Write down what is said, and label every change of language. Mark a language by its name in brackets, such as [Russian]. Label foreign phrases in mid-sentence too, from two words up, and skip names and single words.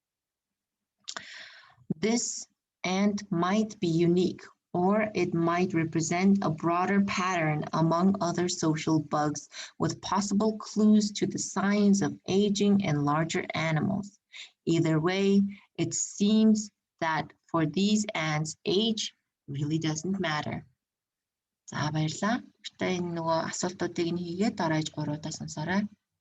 [English] This ant might be unique, or it might represent a broader pattern among other social bugs with possible clues to the signs of aging in larger animals. Either way, it seems that for these ants, age really doesn't matter. [Mongolian] За баярлалаа. Бүгдээ энэ нөгөө асуултуудыг нь хийгээд дараа иж гуруудаа сонсоорой.